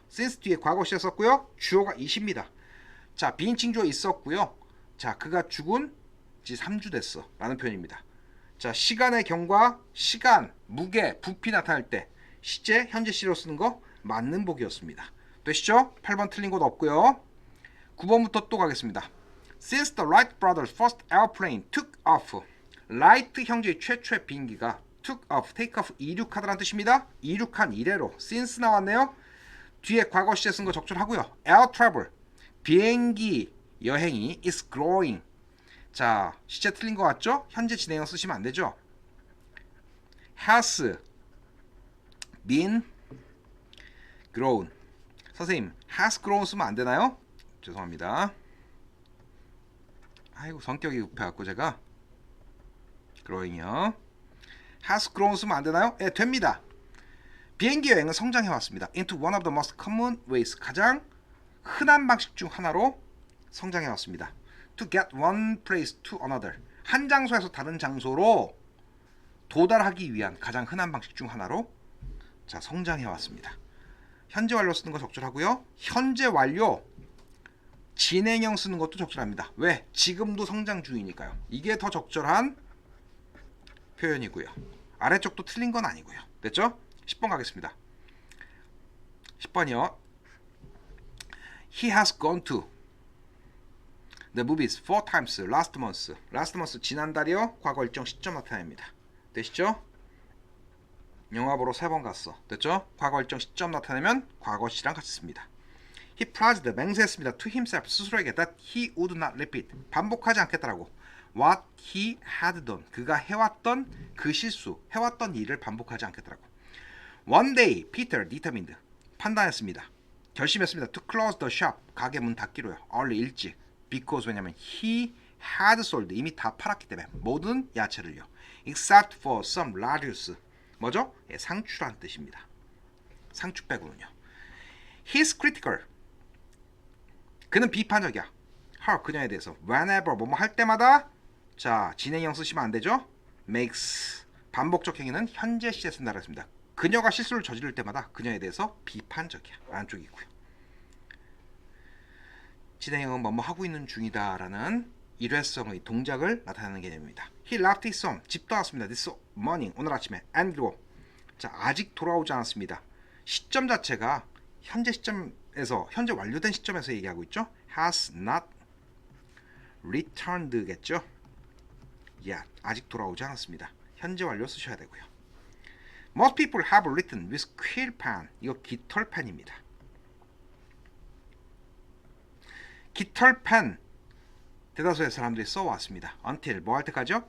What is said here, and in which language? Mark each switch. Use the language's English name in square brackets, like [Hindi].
[Korean] since 뒤에 과거 시에 썼고요. 주어가 is입니다. 자, 비인칭 주어 있었고요. 자, 그가 죽은 지 3주 됐어 라는 표현입니다. 자, 시간의 경과, 시간, 무게, 부피 나타날 때 시제 현재 시로 쓰는 거 맞는 복이었습니다. 되시죠? 8번 틀린 곳 없고요. 9번부터 또 가겠습니다. [English] Since the Wright brothers' first airplane took off. [Korean] 라이트 형제의 최초의 비행기가 took off, take off, 이륙하다라는 뜻입니다. 이륙한 이래로 since 나왔네요. 뒤에 과거 시제 쓴 거 적절하고요. [English] Air travel, [Korean] 비행기 여행이 [English] is growing. [Korean] 자, 시제 틀린 거 같죠? 현재 진행형 쓰시면 안 되죠. [English] has been grown. [Korean] 선생님, [English] has grown [Korean] 쓰면 안 되나요? 죄송합니다. 아이고, 성격이 급해갖고 제가 growing이요. [English] has grown [Korean] 쓰면 안 되나요? 예, 됩니다. 비행기 여행은 성장해왔습니다. [English] into one of the most common ways. [Korean] 가장 흔한 방식 중 하나로 성장해왔습니다. [English] to get one place to another. [Korean] 한 장소에서 다른 장소로 도달하기 위한 가장 흔한 방식 중 하나로 자, 성장해왔습니다. 현재 완료 쓰는 거 적절하고요. 현재 완료 진행형 쓰는 것도 적절합니다. 왜? 지금도 성장 중이니까요. 이게 더 적절한 표현이고요. 아래쪽도 틀린 건 아니고요. 됐죠? 10번 가겠습니다. 10번이요. [English] He has gone to the movies 4 times last month. [Korean] last month 지난달이요. 과거 일정 시점 나타냅니다. 되시죠? 영화 보러 3번 갔어. 됐죠? 과거 일정 시점 나타내면 과거 시랑 같이 씁니다. [English] He pledged, [Korean] 맹세했습니다. [English] to himself, [Korean] 스스로에게 [English] that he would not repeat, [Korean] 반복하지 않겠다라고. [English] what he had done, [Korean] 그가 해왔던 그 실수, 해왔던 일을 반복하지 않겠다라고. [English] One day, Peter determined, [Korean] 판단했습니다. 결심했습니다. [English] to close the shop, [Korean] 가게 문 닫기로요. [English] early, 일찍. [Korean] because, 왜냐면 [English] he had sold, [Korean] 이미 다 팔았기 때문에 모든 야채를요. [English] except for some radius, 뭐죠? [Korean] 예, 상추란 뜻입니다. 상추 빼고는요. [English] He's critical. [Korean] 그는 비판적이야. her, 그녀에 대해서. whenever, 뭐뭐 할 때마다. 자, 진행형 쓰시면 안 되죠? makes, 반복적 행위는 현재 시제 쓴다고 했습니다. 그녀가 실수를 저지를 때마다 그녀에 대해서 비판적이야. 안쪽이고요. 진행형은 뭐뭐 하고 있는 중이다 라는 일회성의 동작을 나타내는 개념입니다. [English] He left his home. [Korean] 집 떠났습니다. [English] This morning. [Korean] 오늘 아침에. and 그리고 자, 아직 돌아오지 않았습니다. 시점 자체가 현재 시점에서, 현재 완료된 시점에서 얘기하고 있죠. [English] has not returned겠죠. [Korean] yet, 아직 돌아오지 않았습니다. 현재 완료 쓰셔야 되고요. [English] Most people have written with quill pen. [Korean] 이거 깃털펜입니다. 깃털펜 대다수의 사람들이 써왔습니다. until 뭐 할 때까지요?